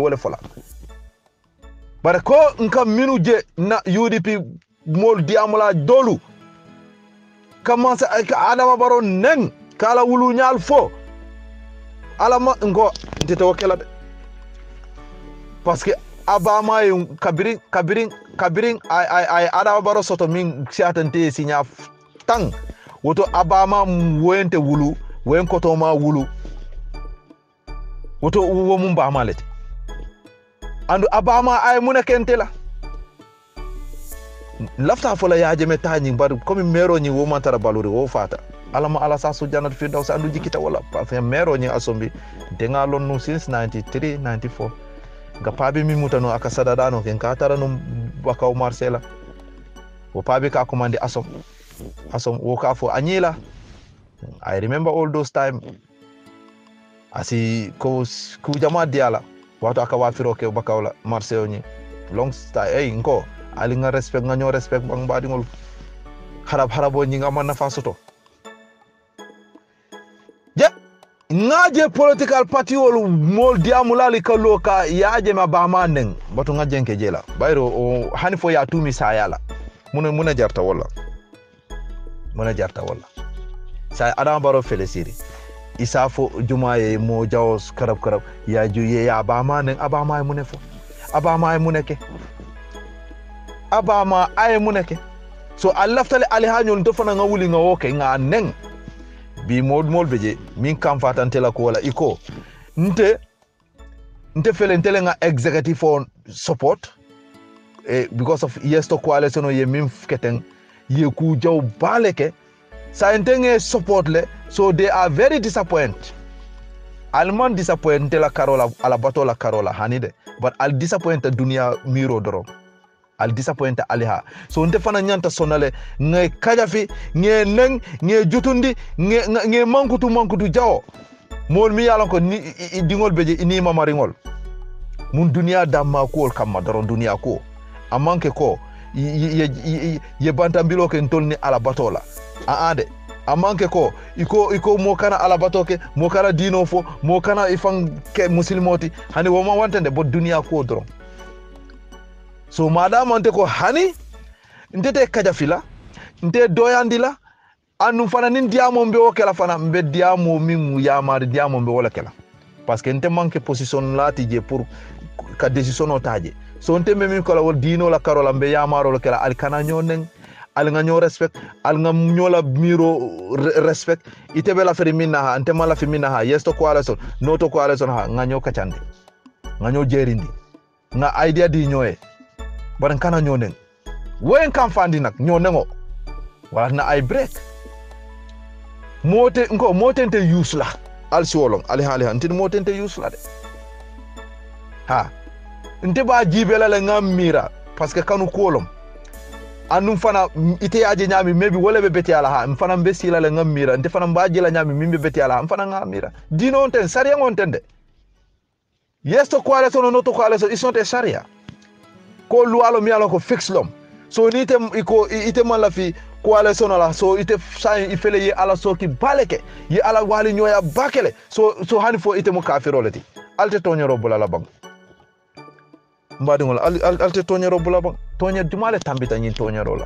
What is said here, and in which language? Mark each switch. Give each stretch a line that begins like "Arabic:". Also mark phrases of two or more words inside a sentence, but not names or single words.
Mandingo: wala fola bare ko nka minuje na UDP mol diamu la dolu commence adama baro neng kala wulu nyal fo alama ngo ntete wakela de
French: parce que
Mandingo: abama yung kabiring ay adama baro soto min siatante sinya tang woto abama wente wulu wen koto ma wulu woto wo mum ba malete andu abama ay munakentela lafta fola yaaje metani bar comme mero ni wo mantara baluri wo fata alama ala sa sujana fi daw sa andu jikita wala
French: parce que
Mandingo: mero ni asombi denga lonnu since 93 94 ga pabi mi mutano aka sadadano ken ka tarano bakaw marcela wo pabi ka commande asom wo ka fo anyila
English: I remember all those time
Mandingo: asi ko ku jama diala wato aka wafiro ke bakawla marcelo ni
English: long style
Mandingo: nko ali nga respect nga ñoo respect bang badi ngol harabo nyinga man nafa soto je ngaje political party wol mol diamulali kallo ka yaje ma ba manen batu ngajenke jela bayro o hanifo ya tumi sayala muna jarta wala sa adam baro felisiri isafo jumaye mo jaws karab ya juye ya ba manen abama munefo abama ay muneke so allaftale ali hañol to fana nga wuli nga woke nga neng bi mol beje min kam fatante la ko wala iko nte fele ntele nga
English: executive for support
Mandingo: because of yesto coalition ye min keten ye ku jaw baleke sa entenge support le
English: so they are very disappointed
Mandingo: alman disappointed la karola ala bato la karola hanide but al disappointed dunia miro doro al disappointed aliha so nte fana nyanta sonale nge kajafi nge neng nge jutundi nge mankutu jawo mol mi yalan ko ni dingol beje ni mamaringol mun dunia damma ko kamma doron dunia ko amanke ko ye bantambilo ke ntolni ala batola aade amanke ko iko mo kana ala batoke mo kana dino fo mo kana ifan ke muslimoti hani wo ma wantande bo dunia ko doron so madama ante ko hani ntete kajafila nte doyandila anu fana nin diamo mbe wokela fana mbe diamo min yamari diamo mbe wala kela
French: parce que
Mandingo: nte manque position lati je pour ka decision otaje so nte me min ko la wol dino la karola mbe yamaro la kela al kana nyonen al nga nyo respect al nga nyola miro respect itebe la feri minna ha nte mala fi minna ha yesto ko ala son noto ko ala son ha nga nyo kachande nga nyo jerindi nga idea di nyoe baran kana nyonen wen kam fandi nak nyonengo wala na ay break mote nte use la al siwolong ali hali nte mote nte use la de ha nte ba jibela le ngam mira
French: parce que
Mandingo: kanu kolom anum fana ite aje nyami maybe wala be beti ala ha mfana mbesi la le ngam mira nte fana mbaje la nyami mimbe beti ala mfana ngam mira dino onten sariya ngontende yesto kwale sono noto kwale so isonte sariya ko lualo mi ala ko fix lom so ni ite man la fi coalition la so ite sa ifele ye ala soki baleke ye ala wali nyoya bakele so hani fo ite mo kafirolati alte tonyoro bula la bang mbadi ngol alte tonyoro bula bang tonya dumale tambita nyin tonyoro la